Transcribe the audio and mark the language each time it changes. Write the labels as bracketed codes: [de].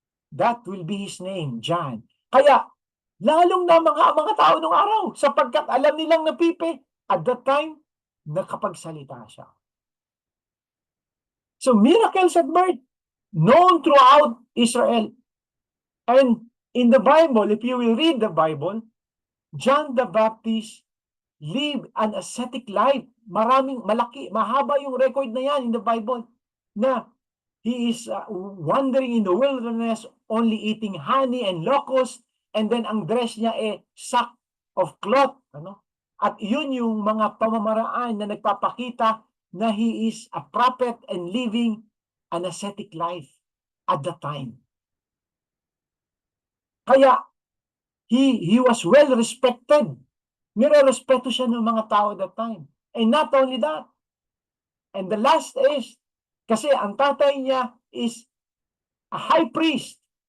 [en] That will be his name, John. [tl] Kaya, lalong na mga tao nung araw, sapagkat alam nilang napipi, [en] at that time, [tl] nakapagsalita siya. [en] So miracles at birth, known throughout Israel. And in the Bible, if you will read the Bible, John the Baptist lived an ascetic life. [tl] Mahaba yung record na yan [en] in the Bible, na he is wandering in the wilderness, only eating honey and locusts, and then [tl] ang dress niya [en] sack of cloth. [tl] At yun yung mga pamamaraan na nagpapakita na [en] he is a prophet and living an ascetic life at the time. Kaya, he was well respected. [tl] Nire-respeto siya ng mga tao [en] at that time. And not only that, and the last is, [tl] kasi ang tatay niya [en] is a high priest.